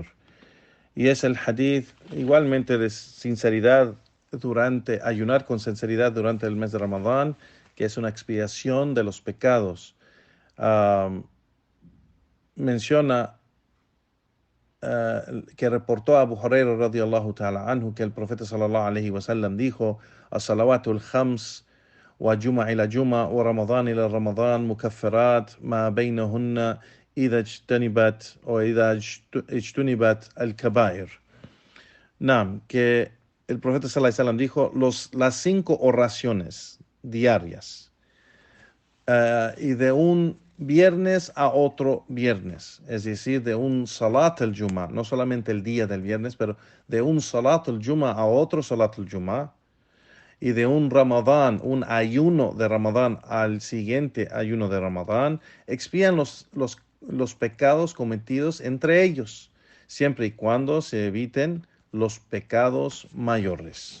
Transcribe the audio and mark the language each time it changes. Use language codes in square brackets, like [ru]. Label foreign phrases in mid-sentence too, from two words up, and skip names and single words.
[es] Y es el hadith igualmente de sinceridad ayunar con sinceridad durante el mes de Ramadán, que es una expiación de los pecados. Menciona que reportó a Abu Hurairah [ar] رضي الله تعالى عنه [es] que el profeta [ar] صلى الله عليه وسلم [es] dijo: [ar] الصلوات الخمس و جمعة إلى جمعة و رمضان إلى رمضان مكفرات ما بينهن إذا اجتنبت الكبائر. [es] Nam, que el profeta [ar] صلى الله عليه وسلم [es] dijo las 5 oraciones diarias y de un viernes a otro viernes, es decir, de un [ar] صلاة الجمعة, [es] no solamente el día del viernes, pero de un [ar] صلاة الجمعة [es] a otro [ar] صلاة الجمعة, [es] y de un Ramadán, un ayuno de Ramadán al siguiente ayuno de Ramadán, expían los pecados cometidos entre ellos, siempre y cuando se eviten los pecados mayores.